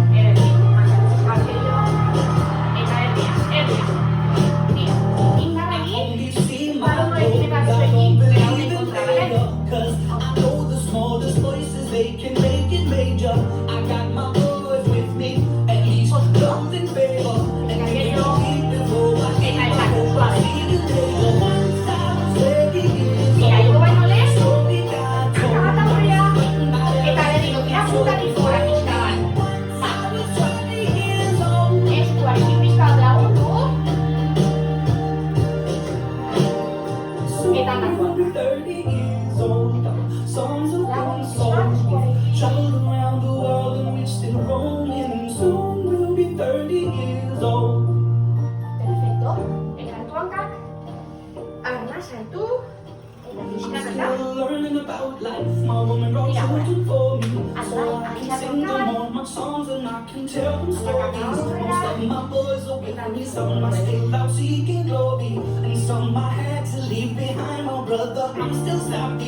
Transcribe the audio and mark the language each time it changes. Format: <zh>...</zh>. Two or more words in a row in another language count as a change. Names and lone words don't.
<en>Cause I know the smallest voices, they can make it major. I got my boys with me, at least love and favor. And they can keep it for I see the later. Once I was 20 years old, so we got</en> <eu>Eta berriro, tira puntatik gora pixka bat.</eu> <en>once I was 20 years old.</en> <eu>Eskuarekin pixka bat lagundu.</eu> <en>Soon we'll be 30 years old. Songs have been sold. Traveled around the world and we're still rolling. Soon we'll be 30 years old.</en> <eu>Perfecto. Eta hartu hankak. Arna, sartu. Eta pixka bat da.</eu> <en>Still learning about life. My woman wrote children for me, so I can sing them all my songs and I can tell them stories. Most of my boys are with me, some are still out seeking glory, and some I had to leave behind. My brother, I'm still happy.</en>